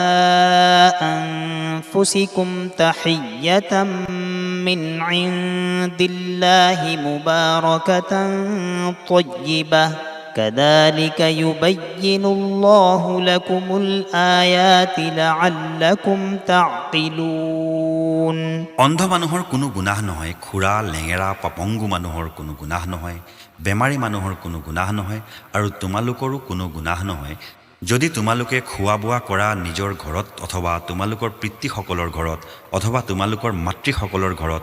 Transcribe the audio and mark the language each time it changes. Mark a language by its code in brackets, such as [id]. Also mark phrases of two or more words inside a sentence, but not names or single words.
[ar] أنفسكم تحية من عند الله مباركة طيبة كذلك يبين الله لكم الآيات لعلكم تعقلون। [as] অন্ধ মানুহৰ কোনো গুনাহ নহয়, খুৰা লেঙেৰা পাপংগু মানুহৰ কোনো গুনাহ নহয়, বেমাৰী মানুহৰ কোনো গুনাহ নহয়, আৰু তোমালোকৰো কোনো গুনাহ নহয় যদি তোমালোকে খোৱা বোৱা কৰা নিজৰ ঘৰত অথবা তোমালোকৰ পিতৃসকলৰ ঘৰত অথবা তোমালোকৰ মাতৃসকলৰ ঘৰত